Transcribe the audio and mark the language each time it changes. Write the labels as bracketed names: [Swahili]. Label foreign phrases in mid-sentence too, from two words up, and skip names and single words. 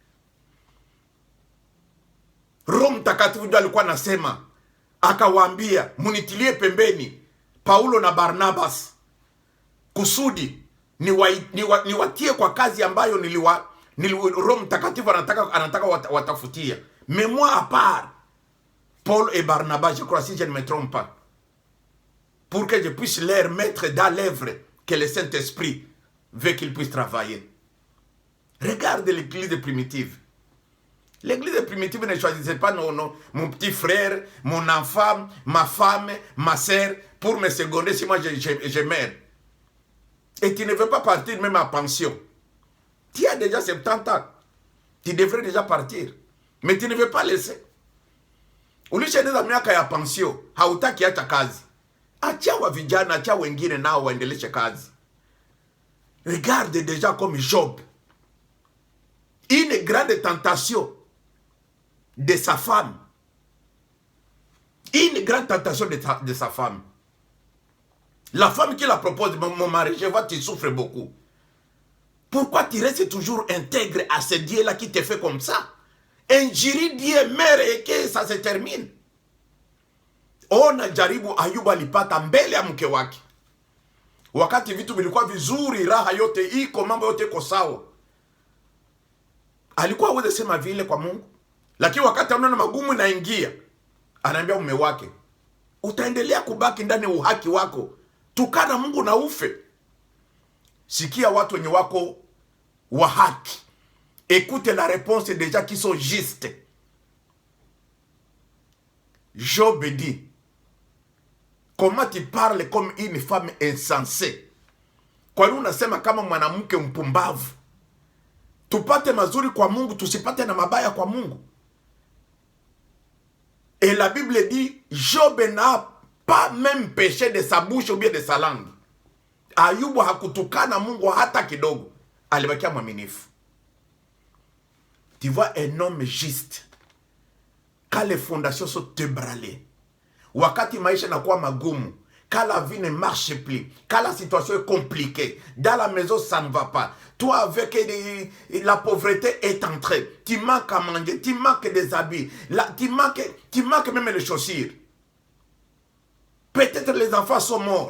[Swahili] Roho Mtakatifu ndio alikuwa anasema, akawaambia munitilie pembeni Paulo na Barnabas kusudi niwatie kwa kazi ambayo Roho Mtakatifu anataka watafutia. [French] Mais moi à part Paul et Barnabas, je crois, si je ne me trompe pas, pour que je puisse leur mettre dans l'œuvre que le Saint-Esprit veut qu'ils puissent travailler. Regarde l'église primitive. L'église primitive ne choisissait pas mon petit frère, mon enfant, ma femme, ma soeur pour me seconder si moi je meurs. Et tu ne veux pas partir même à pension. Tu as déjà 70 ans. Tu devrais déjà partir. Mais tu ne veux pas laisser. [Swahili] Ulishaeneza miaka ya pensio, hautaki acha kazi. Achia wa vijana, achia wengine nao waendeleshe kazi. [French] Regarde déjà comme Job. Une grande tentation de sa femme. Une grande tentation de sa femme. La femme qui la propose, mon mari, je vois que tu souffres beaucoup. Pourquoi tu restes toujours intègre à ce Dieu-là qui te fait comme ça? Injiri Dieu mère et que ça se termine. [Swahili] Ona jaribu Ayubu alipata mbele ya mke wake. Wakati vitu vilikuwa vizuri, raha yote iko, mambo yote iko sawa. Alikuwa hawezi sema vile kwa Mungu. Lakini wakati anaona magumu naingia, anaambia mume wake, utaendelea kubaki ndani ya uhaki wako. Tukana Mungu na ufe. Sikia watu wenye wako wa haki. [French] Écoute la réponse des gens qui sont justes. Job dit, comment tu parles comme une femme insensée? [Swahili] Kwa nini unasema kama mwanamke mpumbavu? Tupate mazuri kwa Mungu, tusipate na mabaya kwa Mungu. [French] Et la Bible dit, Job n'a pas même péché de sa bouche ou bien de sa langue. [Swahili] Ayubu hakutukana Mungu hata kidogo. Alibakia mwaminifu. [French] Tu vois un homme juste. Quand les fondations sont ébranlées. [Swahili] Wakati maisha nakuwa magumu. [French] Quand la vie ne marche plus. Quand la situation est compliquée. Dans la maison, ça ne va pas. Toi, avec la pauvreté est entrée. Tu manques à manger. Tu manques des habits. Tu manques même les chaussures. Peut-être les enfants sont morts.